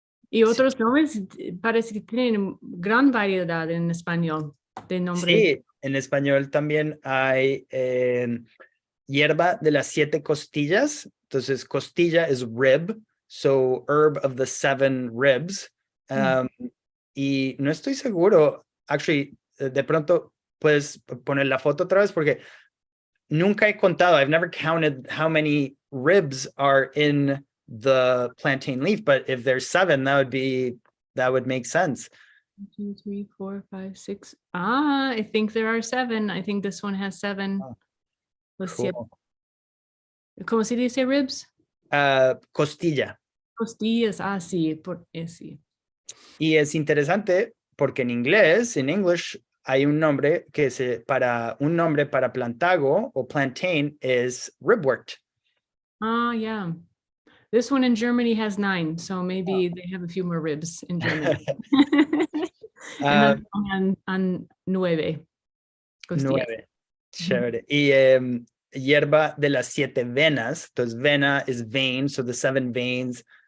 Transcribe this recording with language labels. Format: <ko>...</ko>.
<es>Y otros nombres parece que tienen gran variedad en español de nombres. Sí, en español también hay hierba de las 7 costillas. Entonces, costilla es</es> <en>rib, so herb of the 7 ribs.</en> <es>Y no estoy seguro, actually, de pronto puedes poner la foto otra vez porque nunca he contado,</es> <en>I've never counted how many ribs are in the plantain leaf, but if there's 7, that would make sense. 1, 2, 3, 4, 5, 6. I think there are 7. I think this one has 7. Let's see.</en> <es>¿Cómo se dice ribs? Costilla. Costillas, sí, sí. Y es interesante porque en inglés, en English, hay un nombre para plantago o plantain es ribwort.</es> <en>Yeah. This one in Germany has 9, so maybe they have a few more ribs in Germany. And on 9. Costillas.</en> <es>9. Chévere. Y hierba de las 7 venas. Entonces, vena is vein,</es> <en>so the 7 veins.</en>